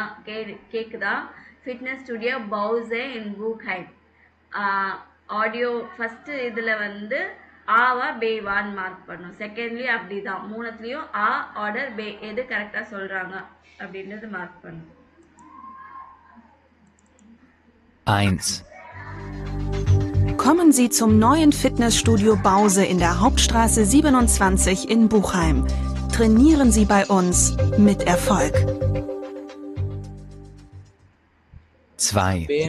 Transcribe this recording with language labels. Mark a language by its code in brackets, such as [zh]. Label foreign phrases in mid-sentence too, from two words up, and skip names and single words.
[ta] கேட்குதா? ஃபிட்னஸ் ஸ்டுடியோ பவுசே இன் பூக்ஹைம். ஆடியோ ஃபஸ்ட்டு இதில் வந்து ஆவா பேவான்னு மார்க் பண்ணும். செகண்ட்லி அப்படி தான், மூணுத்துலேயும் ஆ ஆர்டர் பே எது கரெக்டாக சொல்கிறாங்க அப்படின்றது மார்க் பண்ணும். 1. [de] Kommen Sie zum neuen Fitnessstudio Bause in der Hauptstraße 27 in Buchheim. Trainieren Sie bei uns mit Erfolg. 2.